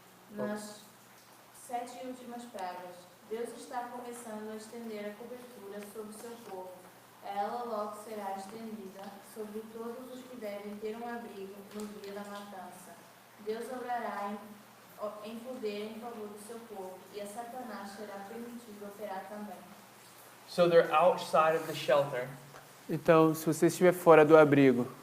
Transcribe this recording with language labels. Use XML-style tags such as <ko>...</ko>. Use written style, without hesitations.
<pt>Nas 7 últimas pragas, Deus está começando a estender a cobertura sobre seu povo. Ela logo será estendida sobre todos os que devem ter um abrigo no dia da matança. Deus obrará em poder em favor do seu povo, e a Satanás será permitido operar também.</pt> <en>So they're outside of the shelter</en> <pt>Então, se você estiver fora do abrigo,</pt>